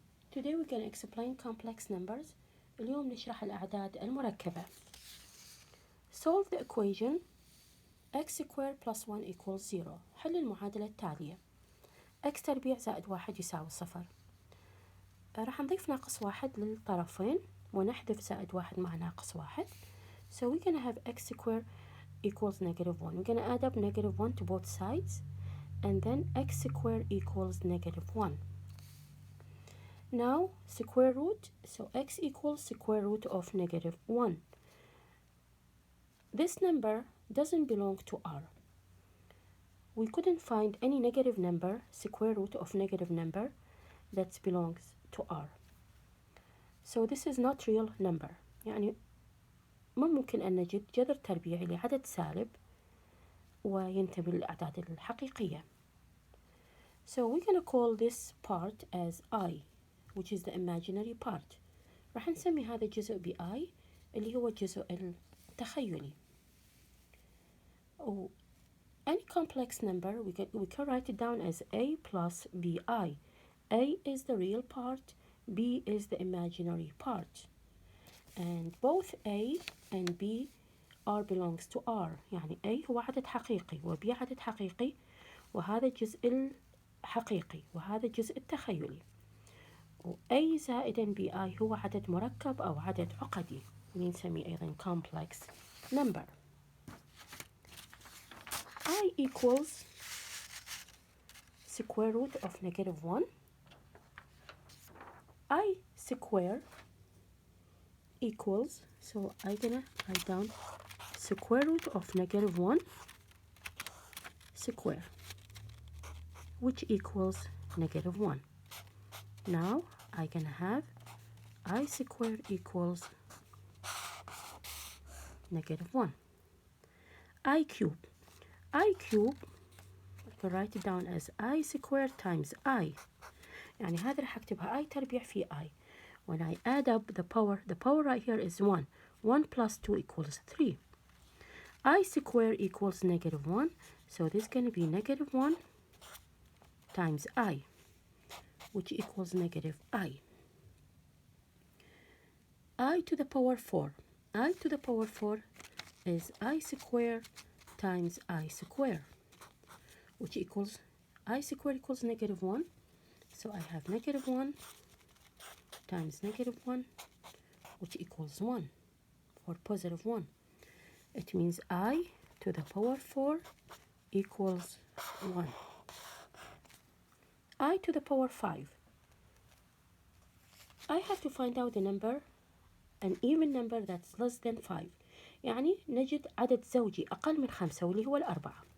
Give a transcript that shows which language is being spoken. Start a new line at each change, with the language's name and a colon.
English: Today we're going to explain complex numbers.
Arabic: اليوم نشرح الأعداد المركبة.
English: Solve the equation x squared plus 1 equals 0.
Arabic: حل المعادلة التالية. x تربيع زائد 1 يساوي 0. راح نضيف ناقص 1 للطرفين ونحذف زائد 1 مع ناقص 1.
English: So we're going to have x squared equals negative 1. We're going to add up negative 1 to both sides, and then x squared equals negative 1. Now square root, so x equals square root of negative 1. This number doesn't belong to R. We couldn't find any negative number, square root of negative number, that belongs to R. So this is not real number.
Arabic: يعني ما ممكن أن نجد جذر تربيعي لعدد سالب وينتمي للأعداد الحقيقية.
English: So we're going to call this part as I, which is the imaginary part.
Arabic: راح نسمي هذا الجزء ب I اللي هو الجزء التخيلي.
English: Oh, any complex number we can write it down as A plus BI. A is the real part, B is the imaginary part. And both A and B R belongs to R.
Arabic: يعني A هو عدد حقيقي و B عدد حقيقي، وهذا الجزء الحقيقي وهذا الجزء التخيلي. و A زائدا BI هو عدد مركب أو عدد عقدي، نسميه أيضا
English: complex number. I equals square root of negative 1. I square equals, so I'm gonna write down square root of negative 1 square, which equals negative 1. Now I'm gonna have I squared equals negative 1. I cube. I cube, I can write it down as I squared times I.
Arabic: يعني هذا راح أكتبها I تربيع في I.
English: When I add up the power right here is 1. 1 plus 2 equals 3. I square equals negative 1. So this is going to be negative 1 times I, which equals negative I. I to the power 4. I to the power 4 is I square times I square, which equals I square equals negative 1. So I have negative 1 times negative 1, which equals 1, or positive 1. It means I to the power 4 equals 1. I to the power 5. I have to find out the number, an even number that's less than 5.
Arabic: يعني نجد عدد زوجي أقل من 5 واللي هو 4.